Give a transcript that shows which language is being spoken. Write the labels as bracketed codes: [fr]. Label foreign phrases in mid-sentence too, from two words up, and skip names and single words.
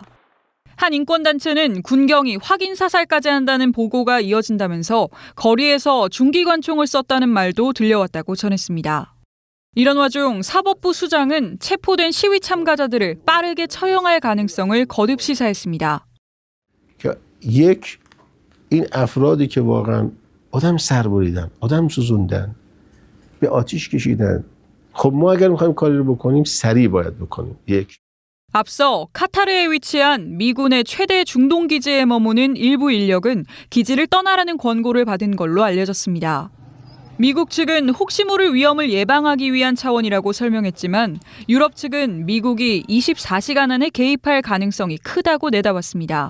[ko] 한 인권단체는 군경이 확인 사살까지 한다는 보고가 이어진다면서 거리에서 중기관총을 썼다는 말도 들려왔다고 전했습니다. 이런 와중 사법부 수장은 체포된 시위 참가자들을 빠르게 처형할 가능성을 거듭 시사했습니다. [fa] این افرادی که واقعا آدم سر بریدن، آدم سوزوندن، به آتیش کشیدن. خب ما اگر می‌خوایم کاری رو بکنیم سریع باید بکنیم. [ko] 앞서 카타르에 위치한 미군의 최대 중동 기지에 머무는 일부 인력은 기지를 떠나라는 권고를 받은 걸로 알려졌습니다. 미국 측은 혹시 모를 위험을 예방하기 위한 차원이라고 설명했지만 유럽 측은 미국이 24시간 안에 개입할 가능성이 크다고 내다봤습니다.